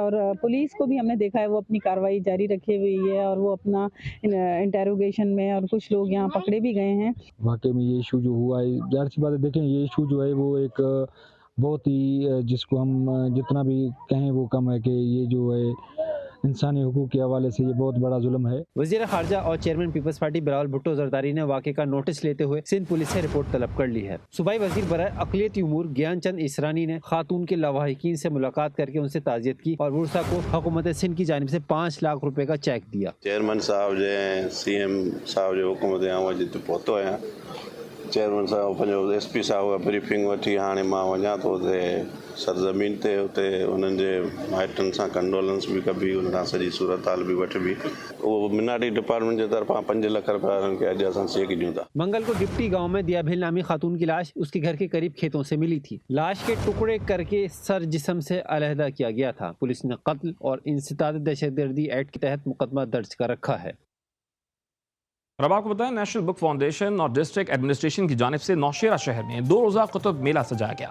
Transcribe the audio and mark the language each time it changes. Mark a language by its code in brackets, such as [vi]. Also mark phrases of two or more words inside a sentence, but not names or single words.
[hi] और पुलिस को भी हमने देखा है वो अपनी कार्रवाई जारी रखे हुई है और वो अपना इंटेरोगेशन में, और कुछ लोग यहाँ पकड़े भी गए हैं। वाकई में ये इशू जो हुआ है, जाहिर सी बात है, देखें ये इशू जो है वो एक बहुत ही, जिसको हम जितना भी कहें वो कम है कि ये जो है इंसानी हुकूक के हवाले से ये बहुत बड़ा जुल्म है। वज़ीर खारजा और चेयरमैन पीपल्स पार्टी बिलावल भुट्टो ज़रदारी ने वाक़े का नोटिस लेते हुए सिंध पुलिस से रिपोर्ट तलब कर ली है। सूबाई वज़ीर बराए अक़लियती उमूर ज्ञान चंद इसरानी ने खातून के लवाहिकीन से मुलाकात करके उनसे ताज़ियत की और वुरसा को हुकूमत सिंध की जानिब से 5 लाख रुपए का चेक दिया। [sd] चेयरमैन साहब जे CM साहब जो हुकूमत पहुतो आहियां। चेयरमैन साहब पंहिंजो SP साहब ब्रीफिंग वठी हाणे मां वञा थो उते सरज़मीन ते, उते उन्हनि जे माइटनि सां कंडोलेंस भी कबी, उन खां सॼी सूरत हाल भी वठबी। उहो मिनारी डिपार्टमेंट जे तरफ़ां 5 लाख रुपया उन्हनि खे अॼु असां चेक ॾियूं था। [hi] मंगल को डिप्टी गांव में दिया भेल नामी खातून की लाश उसके घर के करीब खेतों से मिली थी। लाश के टुकड़े करके सर जिस्म से अलहदा किया गया था। पुलिस ने कत्ल और इंसदाद दहशतगर्दी एक्ट के तहत मुकदमा दर्ज कर रखा है। और अब आपको बताएं, नेशनल बुक फाउंडेशन और [en] District Administration [hi] की जानिब से नौशेरा शहर में 2 रोज़ा कुतुब मेला सजाया गया।